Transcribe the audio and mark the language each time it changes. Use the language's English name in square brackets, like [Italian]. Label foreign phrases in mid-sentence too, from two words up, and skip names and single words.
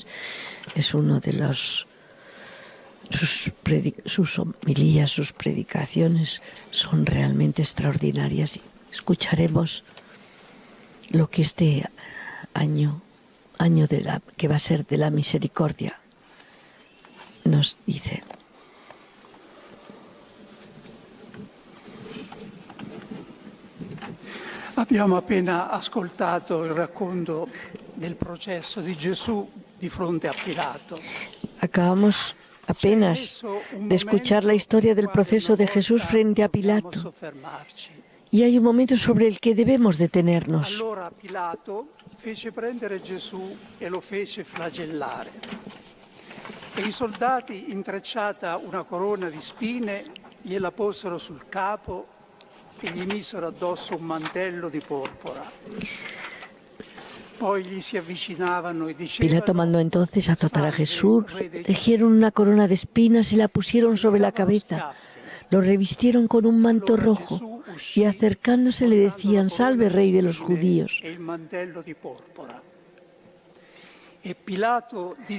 [Spanish] Es uno de sus homilías, sus predicaciones son realmente extraordinarias. Escucharemos lo que este año que va a ser de la misericordia, nos dice. [Italian] Abbiamo appena ascoltato il racconto del processo di Gesù di fronte a Pilato. [Spanish] Acabamos apenas de escuchar la historia del proceso de Jesús frente a Pilato. Y hay un momento sobre el que debemos detenernos. [Italian] Allora Pilato fece prendere Gesù e lo fece flagellare. E i soldati, intrecciata una corona di spine, gliela posero sul capo e gli misero addosso un mantello di porpora. Poi gli si avvicinavano e dicevano: [Spanish] Pilato mandó entonces azotar a Jesús, tejieron una corona de espinas y la pusieron sobre la cabeza. Lo revistieron con un manto rojo y acercándose le decían: Salve, Rey de los judíos. Y Pilato